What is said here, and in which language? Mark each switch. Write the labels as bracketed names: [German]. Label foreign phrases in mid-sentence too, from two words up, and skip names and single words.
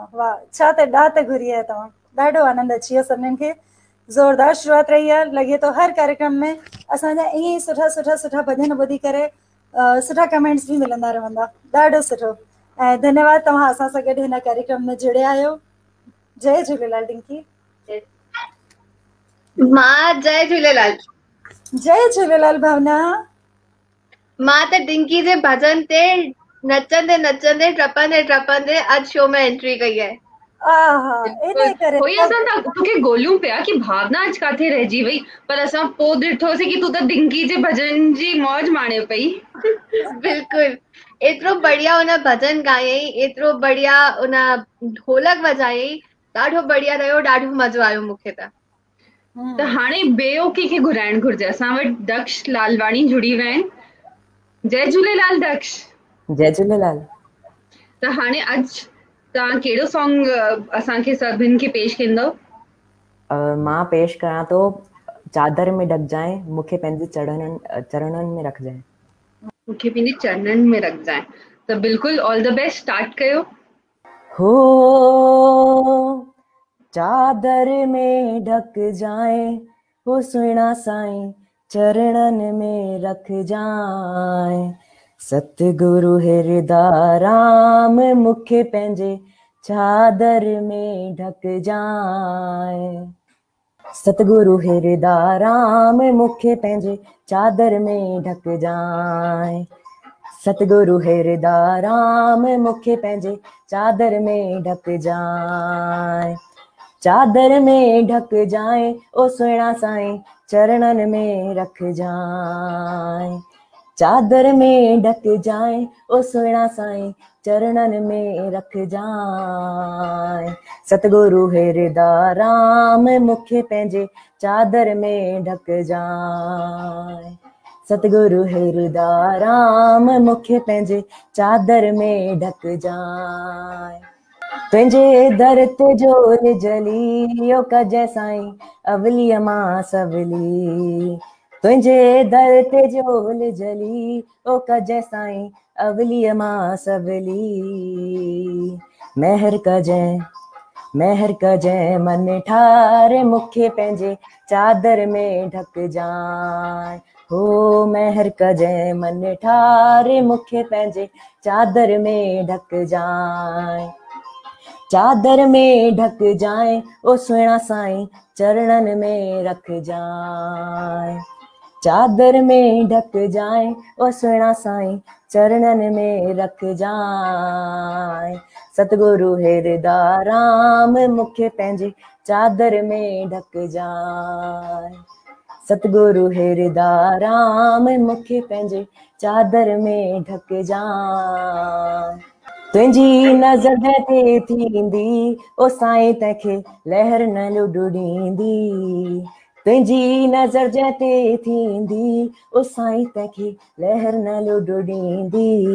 [Sindhi] वाह, छा त ॾात घुरी आहे तव्हां। ॾाढो आनंद अची वियो सभिनीनि खे। ज़ोरदार शुरूआत रही आहे। लॻे थो हर कार्यक्रम में असांजा ईअं ई सुठा सुठा सुठा भॼन ॿुधी करे सुठा कमेंट्स बि मिलंदा रहंदा। ॾाढो सुठो। ऐं धन्यवाद तव्हां असां सां गॾु हिन कार्यक्रम में जुड़िया आहियो। जय झूलेलाल डिंकी। मां जय झूलेलाल। जय झूलेलाल भावना। मां त डिंकी जे भजन ते नचंदे नचंदे टपंदे टपंदे अॼु शो में एंट्री कई आहे। आहा, इन करे कोई असां तोखे ॻोल्हियूं पिया कि भावना अॼु काथे रहिजी वई, पर असां पोइ ॾिठोसीं कि तूं त डिंकी जे भजन जी मौज माणे पई। बिल्कुलु, एतिरो बढ़िया हुन भजन ॻायई, एतिरो बढ़िया हुन ढोलक वॼायई, ॾाढो बढ़िया रहियो, ॾाढो मज़ो आयो मूंखे त। त हाणे ॿियो कंहिंखे घुराइण घुरिजे। असां वटि दक्ष लालवाणी जुड़ी विया आहिनि। जय झूलेलाल दक्ष। जय झूलेलाल। त हाणे अॼु तव्हां कहिड़ो सॉन्ग असांखे सभिनि खे पेश कंदव? मां पेश कयां थो चादर में ढकजांइ, मूंखे पंहिंजे चरणनि में रखजांइ। मूंखे पंहिंजे चरणनि में रखजांइ। त बिल्कुलु [English] all the best, [Sindhi] स्टार्ट कयो। हो चादर में ढकजांइ, हो सुहिणा साईं चरणनि में रखजांइ। सतगुरु हृदय राम मूंखे पंहिंजे चादर में ढकजांइ। सतगुरु हृदय राम मूंखे पंहिंजे चादर में ढकजांइ। सतगुरु हृदय राम मूंखे पंहिंजे चादर में ढकजांइ। चादर में ढकजांइ, ओ सुहिणा साईं चरणनि में रखजांइ। चादर में ढकजांइ, ओ सुहिणा साईं चरणनि में रखजांइ। सतगुरु हृदय राम मूंखे पंहिंजे चादर में ढकजांइ। सतगुरु हृदय राम मूंखे पंहिंजे चादर में ढकजांइ। तुंहिंजे दर ते जोर जली ओ कजै साईं अवलीअ मां सवली। तुंहिंजे दर ते जोर जली ओ कजै साईं अवलीअ मां सवली। महर कजै मन ठारे मूंखे पंहिंजे चादर में ढकजांइ। हो महर कजै मन ठारे मूंखे पंहिंजे चादर में ढकजांइ। चादर में ढकजांइ, ओ सुहिणा साईं चरणनि में रखजांइ। चादर में ढकजांइ, ओ सुहिणा साईं चरणनि में रखजांइ। सतगुरु हृदय राम मूंखे पंहिंजे चादर में ढकजांइ। सतगुरु हृदय राम मूंखे पंहिंजे चादर में ढकजांइ। तुंहिंजी नज़र ते थींदी ओ साईं तंहिंखे लहर न लुॾींदी। तुंहिंजी नज़र ते थींदी ओ साईं तंहिंखे लहर न लुॾींदी।